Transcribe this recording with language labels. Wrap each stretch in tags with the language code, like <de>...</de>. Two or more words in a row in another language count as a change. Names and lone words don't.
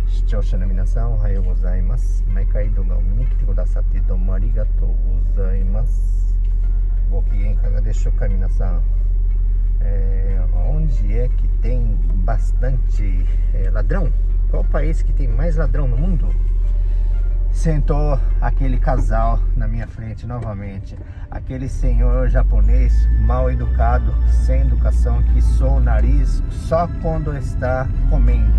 <ja>視聴者の皆さんおはようございます。毎回動画を見に来てくださってどうもありがとうございます。ご機嫌いかがでしょうか皆さん。</ja> <pt>Onde é que tem bastante ladrão? Qual o país que tem mais ladrão no mundo? Sentou aquele casal na minha frente novamente. Aquele senhor japonês mal educado, sem educação, que soa o nariz só quando está comendo.</pt>